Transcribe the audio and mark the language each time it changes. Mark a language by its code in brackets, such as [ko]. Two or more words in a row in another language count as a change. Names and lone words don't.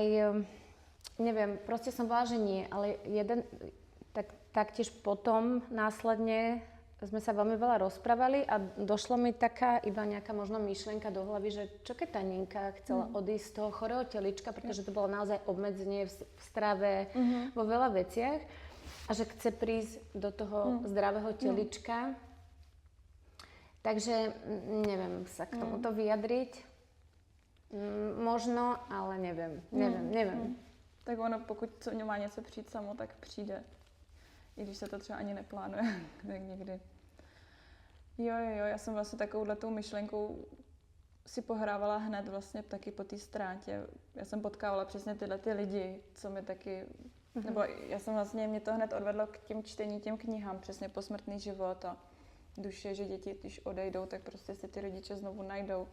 [sk] Neviem, proste som bola, že nie, ale taktiež potom následne sme sa veľmi veľa rozprávali a došlo mi taká iba nejaká možno myšlienka do hlavy, že čo keď tá Ninka chcela odísť z toho chorého telička, pretože to bolo naozaj obmedzenie v strave, vo veľa veciach a že chce prísť do toho zdravého telička. Takže neviem sa k tomuto vyjadriť. Možno, ale neviem. [cs] Tak ono, pokud má něco přijít samo, tak přijde. I když se to třeba ani neplánuje, tak někdy. Jo, já jsem vlastně takovouhletou myšlenkou si pohrávala hned vlastně taky po té ztrátě. Já jsem potkávala přesně tyhle ty lidi, co mi taky, nebo já jsem vlastně, mě to hned odvedlo k těm čtení, těm knihám, přesně posmrtný život a duše, že děti, když odejdou, tak prostě si ty rodiče znovu najdou.